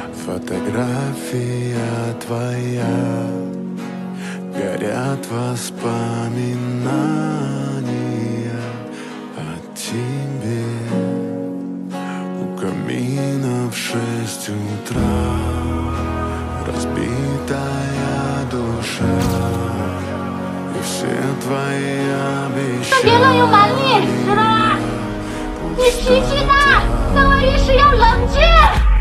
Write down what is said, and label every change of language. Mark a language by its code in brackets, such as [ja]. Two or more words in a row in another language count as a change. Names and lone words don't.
[ru] Фотография твоя, горят воспоминания о тебе. У камина в 6 утра разбитая душа, и все твои обещания. [zh] 别乱用蛮力，知道吗？你脾气大，当了律师要冷静。